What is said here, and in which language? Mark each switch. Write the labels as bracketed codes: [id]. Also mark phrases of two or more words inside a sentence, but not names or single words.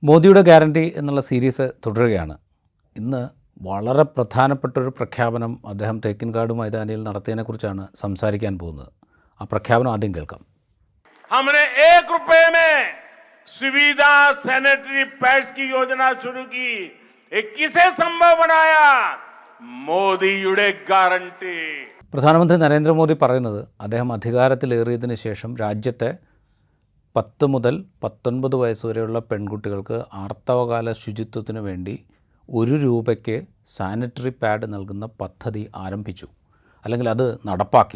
[ml] മോദിയുടെ ഗ്യാരണ്ടി എന്നുള്ള സീരീസ് തുടരുകയാണ്. ഇന്ന് വളരെ പ്രധാനപ്പെട്ടൊരു പ്രഖ്യാപനം അദ്ദേഹം തേക്കിൻകാട് മൈതാനിയിൽ നടത്തിയതിനെക്കുറിച്ചാണ് സംസാരിക്കാൻ പോകുന്നത്. ആ പ്രഖ്യാപനം ആദ്യം കേൾക്കാം. [hi] हमने 1 रुपए में सुविधा [en] sanitary pads [hi] की योजना शुरू की. ये किसे संभव बनाया? [ml] മോദിയുടെ ഗ്യാരണ്ടി. പ്രധാനമന്ത്രി നരേന്ദ്രമോദി പറയുന്നത് അദ്ദേഹം അധികാരത്തിലേറിയതിന് ശേഷം രാജ്യത്തെ 10 മുതൽ 19 വയസ്സുവരെയുള്ള പെൺകുട്ടികൾക്ക് ആർത്തവകാല ശുചിത്വത്തിന് വേണ്ടി 1 രൂപയ്ക്ക് സാനിറ്ററി പാഡ് നൽകുന്ന പദ്ധതി ആരംഭിച്ചു, അല്ലെങ്കിൽ അത് നടപ്പാക്കി.